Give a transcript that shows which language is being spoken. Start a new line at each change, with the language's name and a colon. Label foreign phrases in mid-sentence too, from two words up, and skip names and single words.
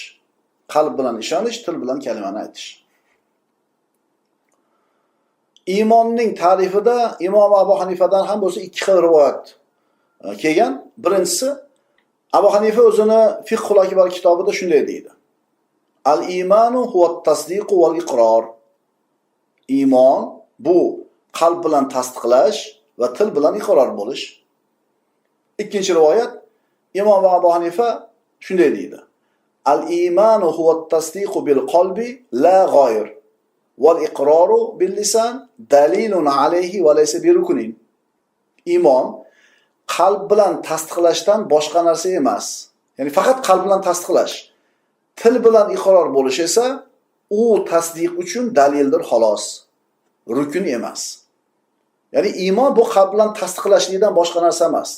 Uzbek: Qalb bilan ishonish, til bilan kalimani aytish. Iymonning ta'rifida Imom Abu Hanifadan ham bo'lsa ikki xil rivoyat kelgan. Birinchisi, Abu Hanifa o'zini Fiqhul Akbar kitobida shunday deydi.
Arabic: الإيمان هو التصديق والإقرار.
Uzbek: Iymon bu qalb bilan tasdiqlash va til bilan iqror bo'lish. Ikkinchi rivoyat, Imom Abu Hanifa shunday deydi.
Arabic: الإيمان هو التصديق بالقلب لا غير والإقرار باللسان دليل عليه وليس بركن.
Uzbek: Iymon qalb bilan tasdiqlashdan boshqa narsa emas. Ya'ni faqat qalb bilan tasdiqlash. Til bilan iqror bo'lish esa u tasdiq uchun dalildir xolos. Rukun emas. Ya'ni iymon bu qalb bilan tasdiqlashlikdan boshqa narsa emas.